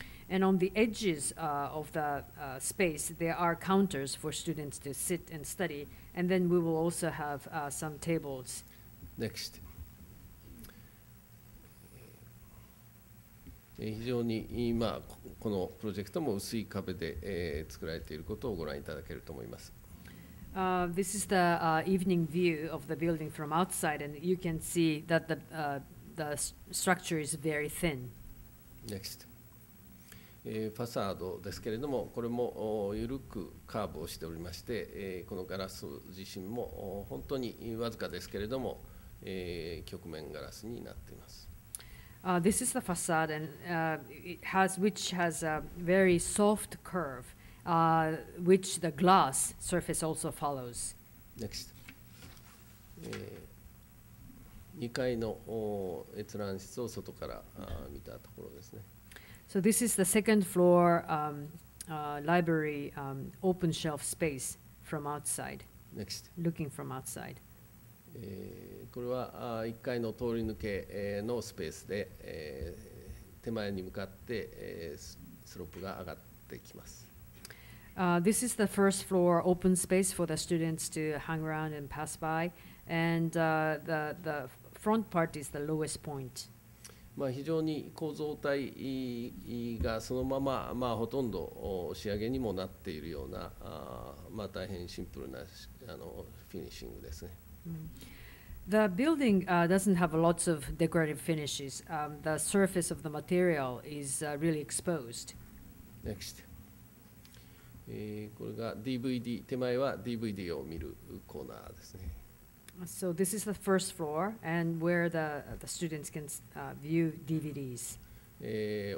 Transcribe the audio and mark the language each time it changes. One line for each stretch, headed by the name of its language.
English: And on the edges of the space, there are counters for students to sit and study. And then we will also have some tables. Next.
Japanese: 非常に今このプロジェクトも薄い壁で、作られていることをご覧いただけると思います。
English: This is the evening view of the building from outside, and you can see that the structure is very thin. Next.
Japanese: ファサードですけれども、これも緩くカーブをしておりまして、このガラス自身も本当にわずかですけれども、曲面ガラスになっています。
English: This is the facade, and which has a very soft curve, which the glass surface also follows. Next.
Japanese: 2階の閲覧室を外から見たところですね。
English: So this is the second floor library open shelf space from outside. Next. Looking from outside.
Japanese: これは1階の通り抜けのスペースで、手前に向かってスロープが上がってきます。
English: This is the first floor open space for the students to hang around and pass by, and the front part is the lowest point.
Japanese: 非常に構造体がそのまま、ほとんど仕上げにもなっているような、大変シンプルなフィニッシングですね。
English: The building doesn't have lots of decorative finishes. The surface of the material is really exposed. Next.
Japanese: これが DVD、手前は DVD を見るコーナーですね。
English: So this is the first floor, and where the students can view DVDs.